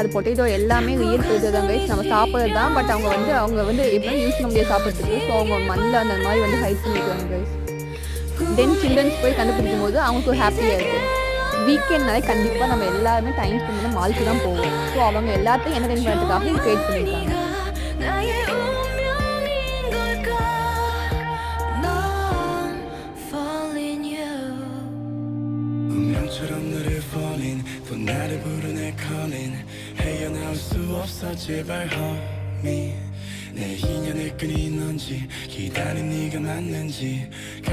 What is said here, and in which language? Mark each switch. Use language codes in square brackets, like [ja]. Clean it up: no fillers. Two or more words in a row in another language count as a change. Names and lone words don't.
[ta] அது பொட்டேட்டோ எல்லாமே [en] real potato [ta] தான் கைஸ், நம்ம சாப்பிட்றது தான். பட் அவங்க வந்து எப்படி யூஸ் பண்ண முடியாது சாப்பிட்றதுக்கு. ஸோ அவங்க மண்ணில் அந்த மாதிரி வந்து ஹைட் பண்ணிக்கிறாங்க கைஸ். [en] then childrens [ta] போய் கண்டுபிடிக்கும் போது அவங்களுக்கு ஒரு ஹாப்பியாக இருக்குது. வீக்கெண்ட்னாலே கண்டிப்பாக நம்ம எல்லாருமே [en] time spend [ta] பண்ண மாலுக்கு தான் போவோம். ஸோ அவங்க எல்லாத்தையும் என்டர்டைன் பண்ணுறதுக்காக இது கிரியேட் பண்ணியிருக்காங்க. [ko] 운명처럼 너를 falling 또 나를 부르네 calling 헤어나올 수 없어 제발 homie 내 인연의 끈이 넌지 기다린 네가 맞는지